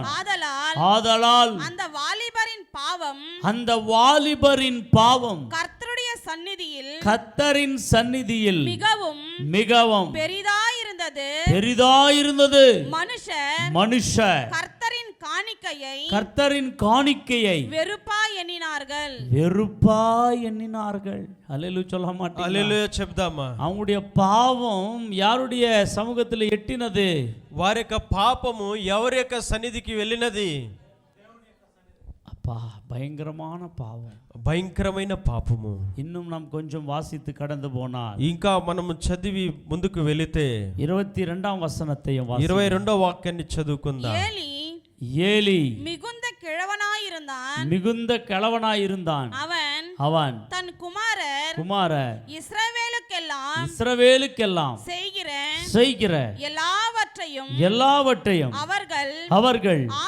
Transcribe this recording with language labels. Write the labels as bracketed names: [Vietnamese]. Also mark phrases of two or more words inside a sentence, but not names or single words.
[Tamil] ஆதலால் அந்த வாலிபரின் பாவம் கர்த்தரின் சந்நிதியில் மிகவும் பெரிதாயிருந்தது. மனுஷர் கர்த்தரின் காணிக்கையை வெறுப்பாய் எண்ணினார்கள். அல்லேலூயா சொல்ல மாட்டீங்களா? [Telugu] அல்லேலூயா చెప్దామా? [Tamil] அவங்களுடைய பாவம் யாருடைய சமூகத்தில் எட்டினது? [Telugu] వారి యొక్క పాపము ఎవరి యొక్క సన్నిధికి వెళ్ళినది? [Tamil] அப்பா, பயங்கரமான பாவம், [Telugu] భయంకరమైన పాపము. [Tamil] இன்னும் நாம் கொஞ்சம் வாசித்து கடந்து போனால் [Telugu] ఇంకా మనము చదివి ముందుకు వెళితే [Tamil] 22ஆம் வசனத்தையும் [Telugu] 22వ వాక్యాన్ని చదువుకుందాం. [Tamil] ஏலி மிகுந்த கிழவனாயிருந்தான், அவன் தன் குமாரர் இஸ்ரவேலுக்கெல்லாம் செய்கிற எல்லாவற்றையும் அவர்கள்